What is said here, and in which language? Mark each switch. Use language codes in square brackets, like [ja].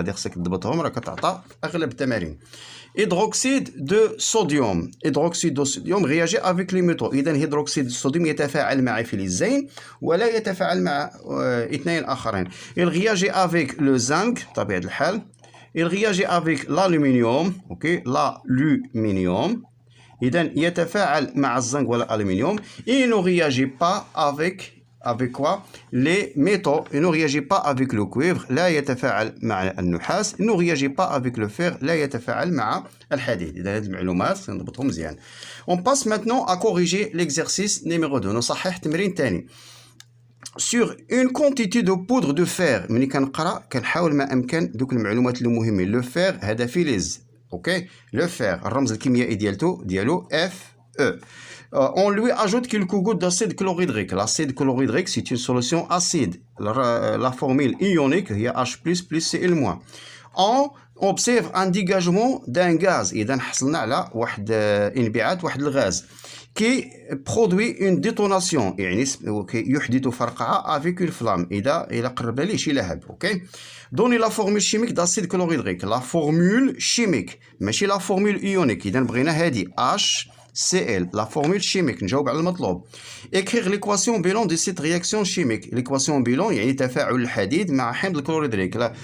[ar] هذه خصك تضبطهم راه كتعطى اغلب التمارين. [fr] hydroxyde de sodium. hydroxyde de sodium réagit avec les métaux. [ar] اذا هيدروكسيد الصوديوم يتفاعل مع فلزين ولا يتفاعل مع اثنين اخرين. [fr] il réagit avec le zinc [ar] بطبيعة الحال. [fr] il réagit avec l'aluminium. [ar] اوكي l'aluminium. إذا يتفاعل مع الزنك ولا الألمنيوم. [fr] il ne réagit pas avec quoi? Les métaux. il ne réagit pas avec le cuivre. [ar] لا يتفاعل مع النحاس. [fr] il ne réagit pas avec le fer. [ar] لا يتفاعل مع الحديد. إذا هذه المعلومات نضبطهم مزيان. [fr] on passe maintenant à corriger l'exercice numéro 2. [ar] نصحح التمرين الثاني. [fr] sur une quantité de poudre de fer. [ar] ملي كنقرا كنحاول ما أمكن دوك المعلومات اللي مهمين. لو فير هذا فلز. اوكي لو فير الرمز الكيميائي ديالو اف او. [fr] on lui ajoute quelques gouttes d'acide chlorhydrique. l'acide chlorhydrique c'est une solution acide. la formule ionique [ar] هي [fr] H++ Cl-. on observe un dégagement d'un gaz. [ar] اذا حصلنا على واحد انبعاث واحد الغاز [fr] qui produit une détonation [ar] يعني يحدث فرقعة [fr] avec une flamme. [ar] إذا قرب ليه شي لهب. [fr] اوكي donnez la formule chimique d'acide chlorhydrique. la formule chimique [ar] ماشي [fr] la formule ionique. [ar] إذا بغينا هذه HCl [fr] la formule chimique. [ar] نجاوب على المطلوب. [fr] écrire l'équation bilan de cette réaction chimique. l'équation bilan [ar] يعني تفاعل الحديد مع حمض الكلوريدريك.